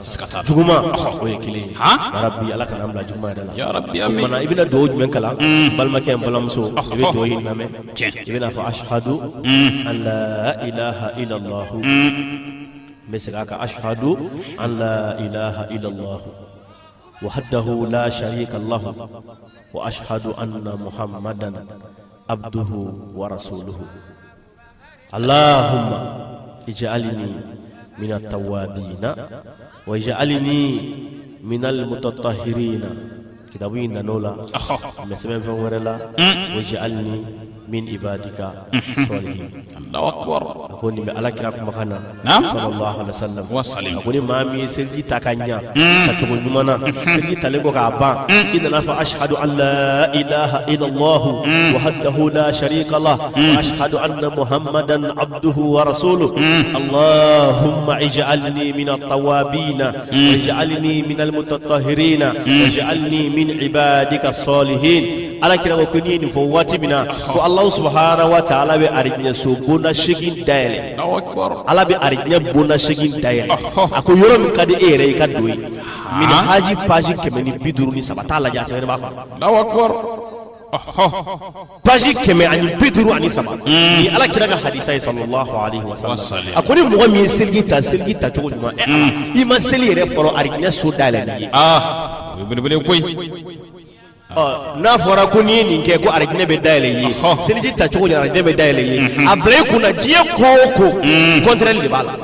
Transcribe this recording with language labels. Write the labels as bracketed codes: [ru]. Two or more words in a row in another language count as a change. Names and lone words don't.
[bm] siga t'a la juguma o ye kelen ye yarabi ala kana an bila juguma yɛrɛ la [ar] يا ربي o amin [bm] kumana i bɛna dugawu jumɛn kalan balimakɛ n balimamuso i bɛ dugawu in lamɛn i bɛna fɔ [ar] أشهد أن لا إله إلا الله [bm] n bɛ segin a kan [ar] أشهد أن لا إله إلا الله وحده لا شريك له وأشهد أن محمدا عبده ورسوله اللهم اجعلني من التوابين واجعلني من المتطهرين [bm] kitabu in nanola [fr] mais semaine [bm] fɛn wɛrɛ la [ar] واجعلني من عبادك الصالحين الله أكبر [bm] ko ni bɛ ala kira kumakan na [ar] Naam. صلى الله عليه وسلم Wasalim. [bm] ko ni maa min ye seliji ta ka ɲa ka cogo ɲuman na seliji talen ko k'a ban i nana fɔ [ar] أشهد أن لا إله إلا الله وحده لا شريك له وأشهد أن محمدا عبده ورسوله اللهم اجعلني من التوابين واجعلني من المتطهرين واجعلني من عبادك الصالحين [bm] ala kira ko ni nin fɔ waati min na ko [ar] الله سبحانه وتعالى [bm] bɛ ariɲɛ so bonda 8 dayɛlɛ [ar] الله أكبر [bm] ala bɛ ariɲɛ bonda 8 dayɛlɛ a ko yɔrɔ min ka di e yɛrɛ i ka don yen min haji page 153 t'a lajɛ a sɛbɛnnen b'a kɔnɔ [ar] الله أكبر [bm] page 153 ni ala kira ka hadisa ye [ar] صلى الله عليه وسلم [bm] a ko ni mɔgɔ min ye seliji ta cogo ɲuman i ma seli yɛrɛ fɔlɔ ariɲɛ so dayɛlɛ ni ye o ye belebele koyi n'a fɔra ko n'i ye nin kɛ ko arijinɛ bɛ dayɛlɛ i ye seliji ta cogo ɲɛna arijinɛ bɛ dayɛlɛ i ye a bila i kunna diɲɛ ko o ko contraire de b'a la